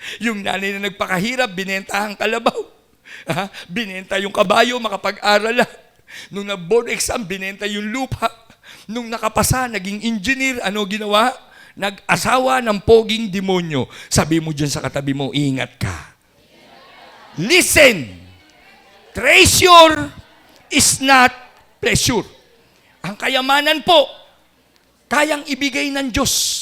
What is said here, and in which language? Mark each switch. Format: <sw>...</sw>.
<tl>Yung nanay na nagpakahirap, binenta ang kalabaw. Binenta yung kabayo, makapag-aral. Nung nag-board exam, binenta yung lupa. Nung nakapasa, naging engineer, ano ginawa? Nag-asawa ng poging demonyo. Sabi mo dyan sa katabi mo, ingat ka. Listen!</tl> <en>Treasure is not pleasure.</en> <tl>Ang kayamanan po, kayang ibigay ng Diyos.</tl>